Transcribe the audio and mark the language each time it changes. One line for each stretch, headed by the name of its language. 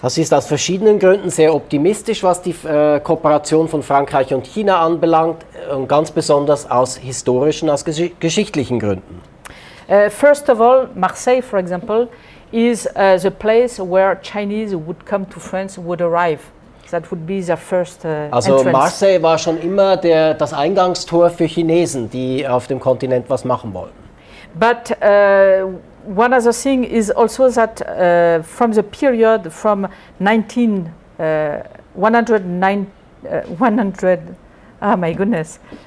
German: Das ist aus verschiedenen Gründen sehr optimistisch, was die Kooperation von Frankreich und China anbelangt, und ganz besonders aus historischen, aus geschichtlichen Gründen.
English: First of all, Marseille, for example, is the place where Chinese would come to France, would arrive. That would be their first
German: Also
English: entrance.
German: Marseille war schon immer das Eingangstor für Chinesen, die auf dem Kontinent was machen wollten.
English: But one other thing is also that from the period from 100, oh my goodness,